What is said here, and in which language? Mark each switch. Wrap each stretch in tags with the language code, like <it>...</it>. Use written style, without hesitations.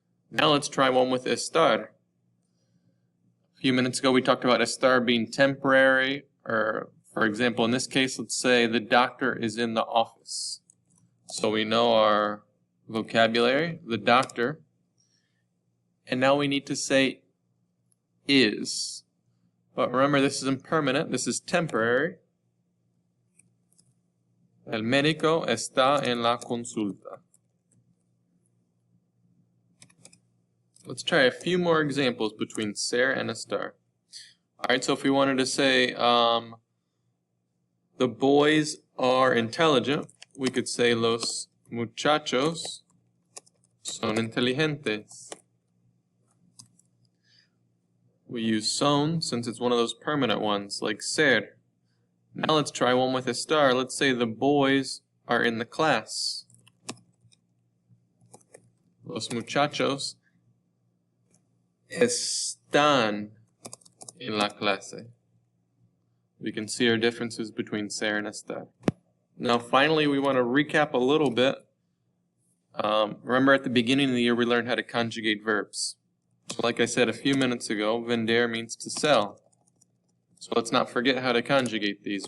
<en>Now let's try one with estar. A few minutes ago we talked about estar being temporary, or for example in this case, let's say the doctor is in the office. So we know our vocabulary, the doctor, and now we need to say is. But remember, this is impermanent, this is temporary.</en> <es>El médico está en la consulta.</es> <en>Let's try a few more examples between ser and estar. Alright, so if we wanted to say the boys are intelligent, we could say</en> <es>los muchachos son inteligentes.</es> <en>We use son since it's one of those permanent ones, like ser. Now let's try one with estar. Let's say the boys are in the class.</en> <es>Los muchachos están en la clase.</es> <en>We can see our differences between ser and estar. Now finally we want to recap a little bit. Remember at the beginning of the year we learned how to conjugate verbs. So like I said a few minutes ago, vender means to sell. So let's not forget how to conjugate these.</en>